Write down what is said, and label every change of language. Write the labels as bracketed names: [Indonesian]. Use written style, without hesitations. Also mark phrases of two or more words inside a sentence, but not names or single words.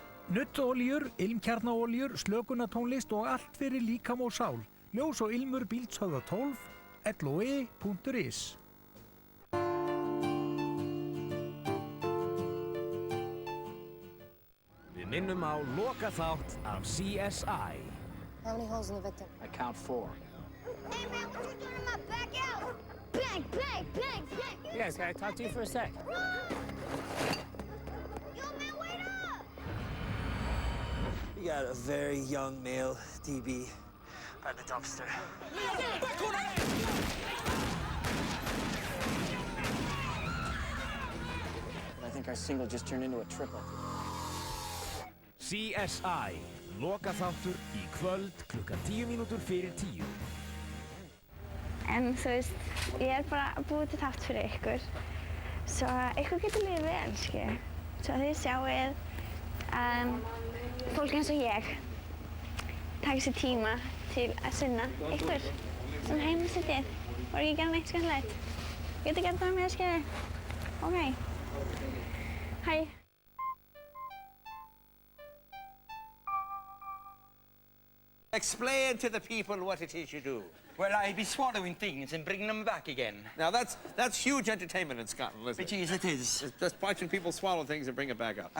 [Icelandic] Nuttolíur, ilmkjarnaolíur, slökunartónlist og allt fyrir líkam og sál. Ljós og ilmur Bíldshöfða 12, loe.is. Við minnum á lokaþátt af CSI. [English] How many holes in the victim? I count 4. Hey man, what you doing in my backyard? Bang, bang, bang, bang! Yes, can I talk to you for a sec? Yo man, wait up! We got a very young male DB by the dumpster. I think our single just turned into a triple. CSI, [Icelandic] lokaþáttur í kvöld klukkan 10:10. En þú veist, ég bara að búa til þátt fyrir ykkur. Svo ykkur getur liðið vel, skilju. Svo þið sjáið fólk eins og ég taka sér tíma til að sinna ykkur sem heimasittið. Voru ekki að gera neitt skemmtilegt. Getur gert það með að skilju. Ok. Hæ. [English] Explain to the people what it is you do. Well, I be swallowing things and bringing them back again. Now that's huge entertainment in Scotland, isn't it? But geez, it is. It's just watching people swallow things and bring it back up.